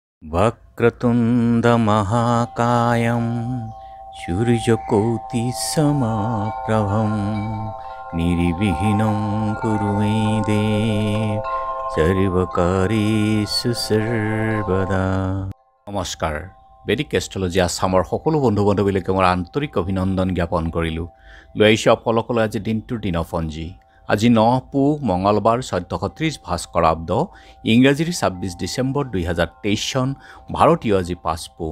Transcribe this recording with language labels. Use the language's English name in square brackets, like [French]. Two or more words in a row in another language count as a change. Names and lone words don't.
[Sanskrit] वक्रतुण्डमहाकायं सूर्यकोटिसमप्रभं निर्विघ्नं कुरु मे देव सर्वकार्येषु सर्वदा। [Assamese] নমস্কাৰ। বেদিক এষ্ট্ৰলজি আছামৰ সকলো বন্ধু বান্ধৱীলৈকে মোৰ আন্তৰিক অভিনন্দন জ্ঞাপন কৰিলোঁ। লৈ আহিছোঁ আপোনালোকলৈ আজি দিনটোৰ দিনপঞ্জী। আজি 9 পুহ মঙলবাৰ 1430 ভাস্কৰাব্দ ইংৰাজীৰ 26 ডিচেম্বৰ 2023 চন ভাৰতীয় আজি 5 পুহ।